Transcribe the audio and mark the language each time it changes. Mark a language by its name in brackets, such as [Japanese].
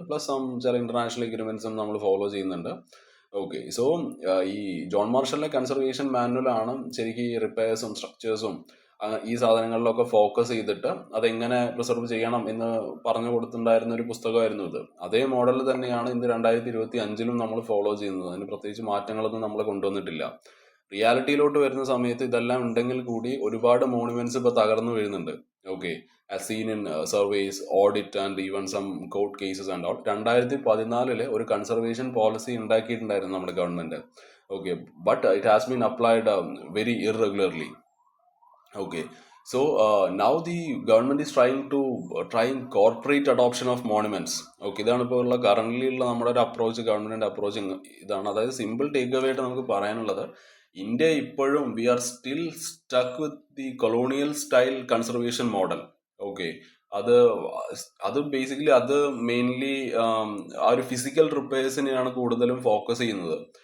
[Malayalam] Plus ചില international എഗ്രിമെന്റ്സും നമ്മൾ follow ചെയ്യുന്നുണ്ട്. ഓക്കെ, സോ ഈ ജോൺ മാർഷലിന്റെ കൺസർവേഷൻ മാനുവലാണ് ശരിക്കും ഈ റിപ്പയർസും സ്ട്രക്ചേഴ്സും ഈ സാധനങ്ങളിലൊക്കെ ഫോക്കസ് ചെയ്തിട്ട് അതെങ്ങനെ പ്രിസർവ് ചെയ്യണം എന്ന് പറഞ്ഞു കൊടുത്തിട്ടുണ്ടായിരുന്ന ഒരു പുസ്തകമായിരുന്നു ഇത്. അതേ മോഡൽ തന്നെയാണ് ഇന്ന് 2025 നമ്മൾ ഫോളോ ചെയ്യുന്നത്. അതിന് പ്രത്യേകിച്ച് മാറ്റങ്ങളൊന്നും നമ്മൾ കൊണ്ടുവന്നിട്ടില്ല. റിയാലിറ്റിയിലോട്ട് വരുന്ന സമയത്ത് ഇതെല്ലാം ഉണ്ടെങ്കിൽ കൂടി ഒരുപാട് മോണുമെന്റ്സ് ഇപ്പൊ തകർന്നു വീഴുന്നുണ്ട്. [English] Okay, as seen in surveys, audit and even some court cases and all. [Malayalam] 2014 ഒരു കൺസർവേഷൻ പോളിസി ഉണ്ടാക്കിയിട്ടുണ്ടായിരുന്നു നമ്മുടെ government. [English] Okay, but it has been applied very irregularly. Okay, so now the government is trying corporate adoption of monuments. [Malayalam] Okay, ഇതാണ് ഇപ്പോൾ ഉള്ള currently ഉള്ള നമ്മുടെ ഒരു approach, ഗവൺമെന്റിന്റെ approach ഇതാണ്. അതായത് സിമ്പിൾ ടേക്ക് അവേ ആയിട്ട് നമുക്ക് പറയാനുള്ളത്, ഇന്ത്യ ഇപ്പോഴും [English] We are still stuck with the colonial style conservation model. [Malayalam] Okay, അത് അത് ബേസിക്കലി അത് മെയിൻലി ആ ഒരു ഫിസിക്കൽ റിപ്പയേഴ്സിനെയാണ് കൂടുതലും ഫോക്കസ് ചെയ്യുന്നത്.